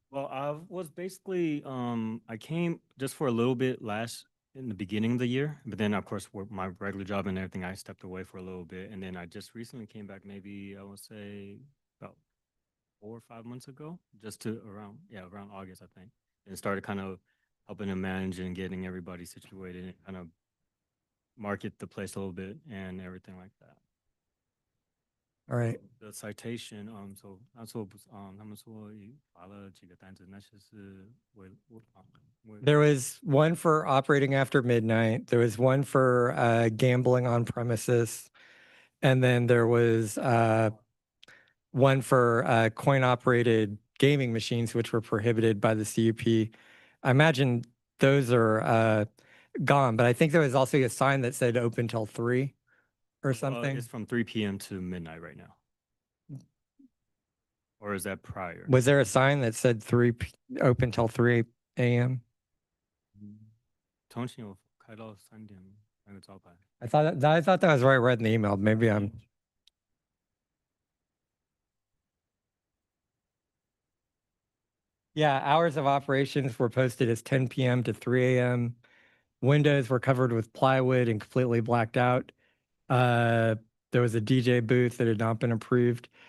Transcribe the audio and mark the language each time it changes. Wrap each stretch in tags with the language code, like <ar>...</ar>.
<en>well, I was basically, I came just for a little bit in the beginning of the year, but then of course, with my regular job and everything, I stepped away for a little bit, and then I just recently came back, maybe I would say about 4 or 5 months ago, just to around August, I think, and started kind of helping them manage and getting everybody situated and kind of market the place a little bit and everything like that. All right. The citation, so</en> <zh>他们说罚了几个单子，那些是为</zh> <en>There was one for operating after midnight. There was one for gambling on premises. And then there was one for coin-operated gaming machines, which were prohibited by the CUP. I imagine those are gone, but I think there was also a sign that said open till 3 or something. It's from 3 p.m. to midnight right now. Or is that prior? Was there a sign that said open till 3 a.m.?</en> <zh>通勤有开到3点那个招牌。</zh> <en>I thought that was what I read in the email. Maybe I'm. Yeah, hours of operations were posted as 10 p.m. to 3 a.m. Windows were covered with plywood and completely blacked out. There was a DJ booth that had not been approved.</en>